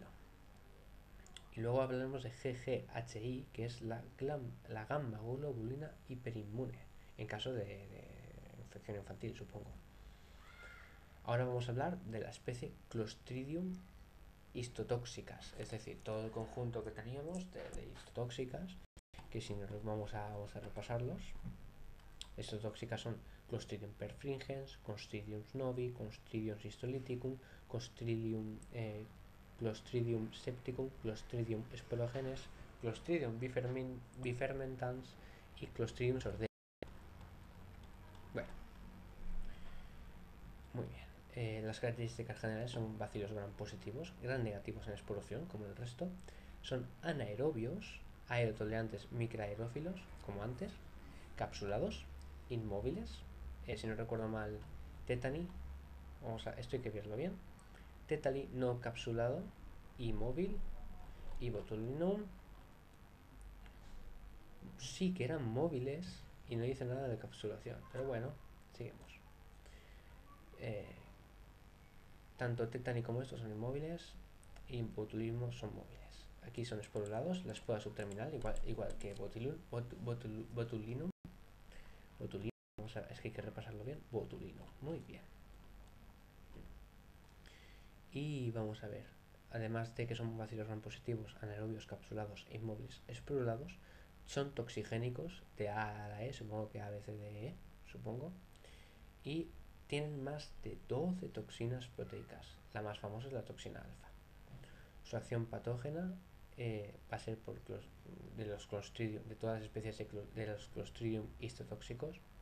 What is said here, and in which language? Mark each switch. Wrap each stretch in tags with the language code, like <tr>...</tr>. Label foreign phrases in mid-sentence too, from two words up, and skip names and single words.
<es>Y luego hablaremos de GGHI, que es la gamma globulina hiperinmune, en caso de infección infantil, supongo. Ahora vamos a hablar de la especie Clostridium histotóxicas, es decir, todo el conjunto que teníamos de histotóxicas, que si nos vamos a repasarlos. Histotóxicas son Clostridium perfringens, Clostridium novi, Clostridium histolyticum, Clostridium septicum, Clostridium sporogenes, Clostridium bifermentans y Clostridium sordelli. Bueno, muy bien. Las características generales son bacilos gram positivos, gram negativos en expulsión, como el resto. Son anaerobios, aerotolerantes microaerófilos, como antes, capsulados, inmóviles. Si no recuerdo mal, tetani, esto hay que verlo bien. Tetani no capsulado, inmóvil, y botulinum sí que eran móviles y no dice nada de capsulación, pero bueno, seguimos. Tanto tetani como estos son inmóviles y botulismo son móviles. Aquí son esporulados, la esporula subterminal, igual que botulinum. Es que hay que repasarlo bien. Botulino, muy bien. Y vamos a ver, además de que son bacilos gram positivos, anaerobios, capsulados e inmóviles esporulados, son toxigénicos de A a la E, supongo que A, B, C, D, E, supongo, y tienen más de 12 toxinas proteicas. La más famosa es la toxina alfa. Su acción patógena va a ser de los Clostridium, de todas las especies de los Clostridium histotóxicos.</es>